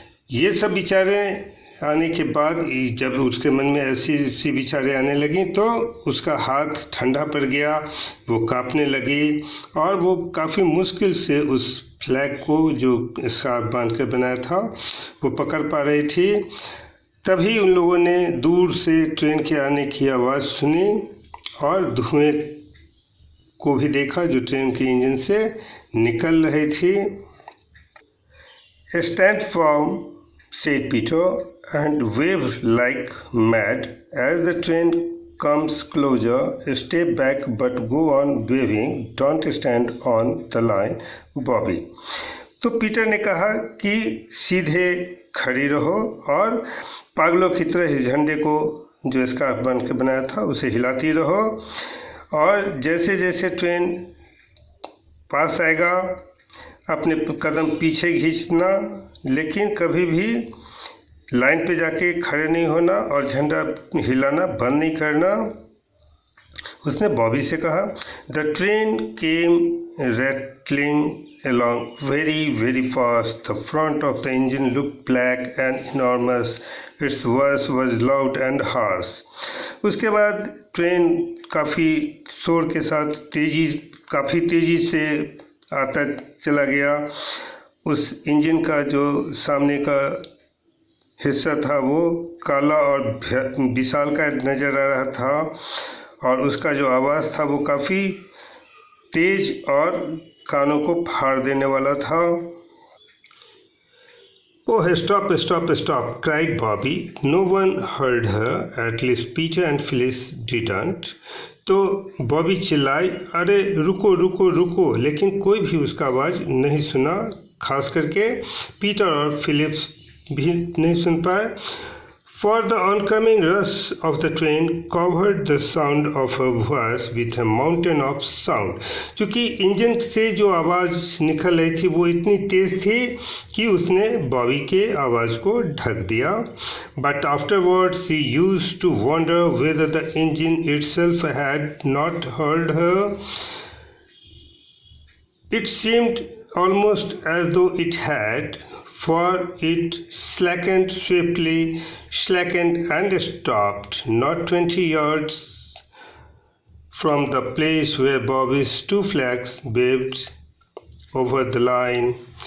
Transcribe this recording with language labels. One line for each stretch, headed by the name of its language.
Hindi: ये सब विचारें आने के बाद जब उसके मन में ऐसी विचारें आने लगी तो उसका हाथ ठंडा पड़ गया, वो कांपने लगी और वो काफ़ी मुश्किल से उस फ्लैग को जो स्कार्फ बांध कर बनाया था वो पकड़ पा रही थी। तभी उन लोगों ने दूर से ट्रेन के आने की आवाज़ सुनी और धुएं को भी देखा जो ट्रेन के इंजन से निकल रही थी।
English: "Stand firm," said Peter, "and wave like mad. As the train comes closer, step back but go on waving. Don't stand on the line, Bobby."
Hindi: तो पीटर ने कहा कि सीधे खड़ी रहो और पागलों की तरह इस झंडे को जो स्कार्फ बन के बनाया था उसे हिलाती रहो और जैसे जैसे ट्रेन पास आएगा अपने कदम पीछे खींचना, लेकिन कभी भी लाइन पे जाके खड़े नहीं होना और झंडा हिलाना बंद नहीं करना। उसने बॉबी से कहा।
English: The train came rattling along very fast. The front of the engine looked black and enormous. Its voice was loud and harsh.
Hindi: उसके बाद ट्रेन काफ़ी शोर के साथ काफ़ी तेज़ी से आता चला गया। उस इंजन का जो सामने का हिस्सा था वो काला और विशालकाय नज़र आ रहा था और उसका जो आवाज़ था वो काफ़ी तेज और कानों को फाड़ देने वाला था।
English: "Oh, stop, stop, stop," cried Bobby. No one heard her, at least Peter and Phyllis didn't.
Hindi: तो बॉबी चिल्लाई, अरे रुको रुको रुको, लेकिन कोई भी उसका आवाज़ नहीं सुना, खास करके पीटर और फिलिप्स भी नहीं सुन पाए।
English: For the oncoming rush of the train covered the sound of her voice with a mountain of sound.
Hindi: क्योंकि इंजन से जो आवाज़ निकल रही थी वो इतनी तेज़ थी कि उसने बॉबी के आवाज़ को ढक दिया।
English: But afterwards she used to wonder whether the engine itself had not heard her. It seemed almost as though it had, for it slackened swiftly, slackened and stopped, not 20 yards from the place where Bobby's two flags waved over the line.